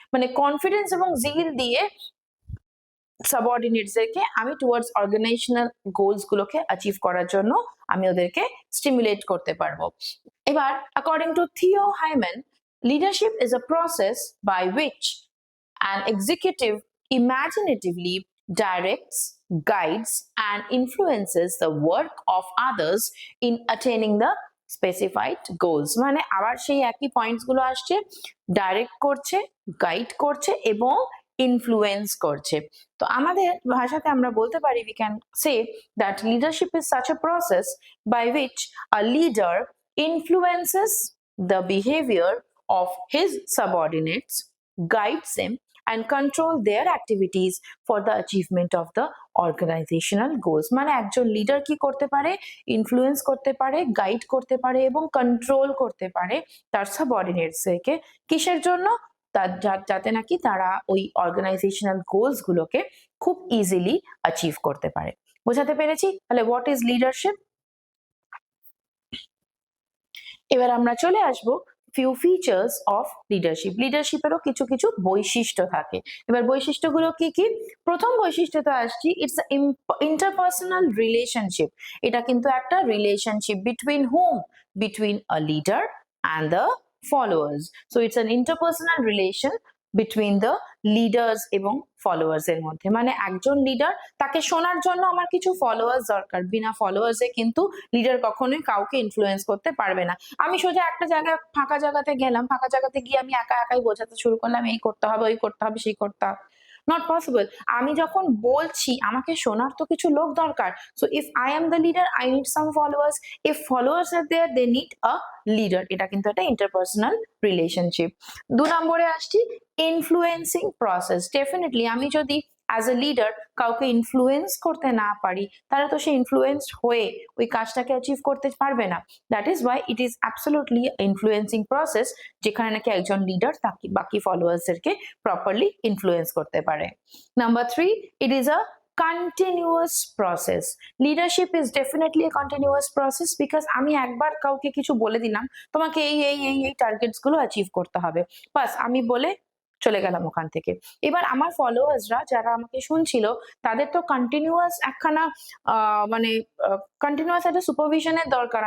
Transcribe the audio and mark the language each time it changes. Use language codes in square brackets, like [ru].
[bn] মানে কনফিডেন্স এবং জিল দিয়ে সাবঅর্ডিনেটসদেরকে আমি টুয়ার্ডস অর্গানাইজেশনাল গোলস গুলোকে অ্যাচিভ করার জন্য আমি ওদেরকে স্টিমুলেট করতে পারবো। [en] এবার according to Theo Haimann, leadership is a process by which an executive imaginatively directs, guides and influences the work of others in attaining the specified goals. [bn] মানে আবার সেই একই পয়েন্টস গুলো আসছে, ডাইরেক্ট করছে, গাইড করছে এবং ইনফ্লুয়েন্স করছে। তো আমাদের ভাষাতে আমরা বলতে পারি, [en] we can say that leadership is such a process by which a leader influences the behavior of his subordinates, guides them and control their activities for the achievement of the organizational goals। [bn] মানে একজন leader কি করতে পারে? Influence করতে পারে, guide করতে পারে এবং কন্ট্রোল করতে পারে তার সাবঅর্ডিনেটসকে। কিসের জন্য? যাতে নাকি তারা ওই অর্গানাইজেশনাল গোলস গুলোকে খুব ইজিলি অ্যাচিভ করতে পারে। বোঝাতে পেরেছি? তাহলে [en] What is leadership? [bn] এবার আমরা চলে আসবো [en] few features of leadership। [bn] লিডারশিপেরও কিছু কিছু বৈশিষ্ট্য থাকে। এবার বৈশিষ্ট্যগুলো কি কি? প্রথম বৈশিষ্ট্যতে আসছি, [en] It's interpersonal relationship. [bn] এটা কিন্তু একটা relationship between hmm? [en] Between a leader and the followers. So it's an interpersonal relation [bn] between the leaders এবং ফলোয়ার্স এর মধ্যে। মানে একজন লিডার, তাকে শোনার জন্য আমার কিছু ফলোয়ার্স দরকার, বিনা ফলোয়ার্সে কিন্তু লিডার কখনোই কাউকে ইনফ্লুয়েন্স করতে পারবে না। আমি সোজা একটা জায়গায় ফাঁকা জায়গাতে গেলাম, ফাঁকা জায়গাতে গিয়ে আমি একা একাই বোঝাতে শুরু করলাম এই করতে হবে, ওই করতে হবে, সেই করতে হবে, [en] Not possible. [bn] আমি যখন বলছি আমাকে শোনার তো কিছু লোক দরকার। [en] So if I am the leader, I need some followers, if followers are there, they need a leader. [bn] এটা কিন্তু একটা ইন্টারপার্সোনাল রিলেশনশিপ। 2 নম্বরে আসছি, ইনফ্লুয়েন্সিং প্রসেস। ডেফিনেটলি আমি যদি অ্যাজ এ লিডার কাউকে ইনফ্লুয়েন্স করতে না পারি, তাহলে তো সে ইনফ্লুয়েন্সড হয়ে ওই কাজটাকে অ্যাচিভ করতে পারবে না। [en] that is why it is absolutely influencing process, [bn] যেখানে নাকি একজন লিডার তাকে বাকি ফলোয়ার্সদেরকে প্রপারলি ইনফ্লুয়েন্স করতে পারে। [en] Number 3, it is a continuous process. Leadership is definitely a continuous process because [bn] আমি একবার কাউকে কিছু বলে দিলাম, তোমাকে এই টার্গেটস গুলো অ্যাচিভ করতে হবে, বাস আমি বলে চলে গেলাম ওখান থেকে। এবার আমার ফলোয়ার্সরা যারা আমাকে শুনছিল, তাদের তো কন্টিনিউয়াস একখানা মানে কন্টিনিউয়াস একটা সুপারভিশনের দরকার।